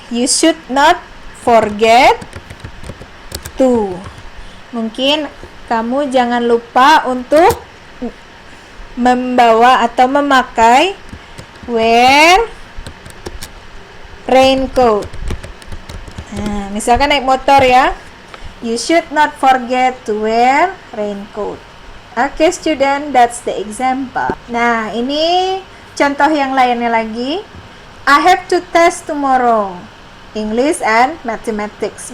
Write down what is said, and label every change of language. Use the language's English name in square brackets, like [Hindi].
[English] You should not forget to. [Indonesian] Mungkin kamu jangan lupa untuk membawa atau memakai [English] wear raincoat. [Indonesian] Nah, misalkan naik motor ya. [English] You should not forget to wear raincoat. Okay student, that's the example. [Indonesian] Nah, ini contoh yang lainnya lagi. [English] I have to test tomorrow. English and mathematics.